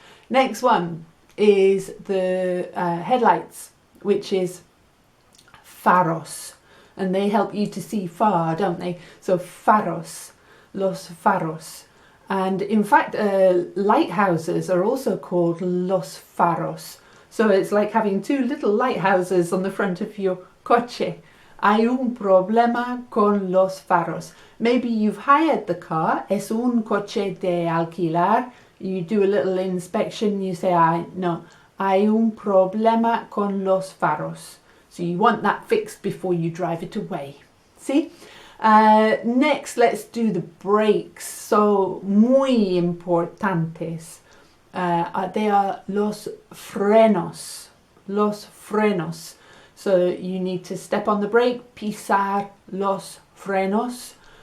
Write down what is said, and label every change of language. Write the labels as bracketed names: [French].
[English] Next one is the headlights, which is faros. And they help you to see far, don't they? So faros, [Spanish] los faros. [English] And in fact, lighthouses are also called [Spanish] los faros. [English] So it's like having two little lighthouses on the front of your coche. [Spanish] Hay un problema con los faros. [English] Maybe you've hired the car. [Spanish] Es un coche de alquilar. [English] You do a little inspection. You say, [Spanish] no, hay un problema con los faros. [English] So you want that fixed before you drive it away. See? Next, let's do the brakes. [Spanish] So, muy importantes. [English] They are [Spanish] los frenos. Los frenos. [English] So you need to step on the brake, [Spanish] pisar los frenos.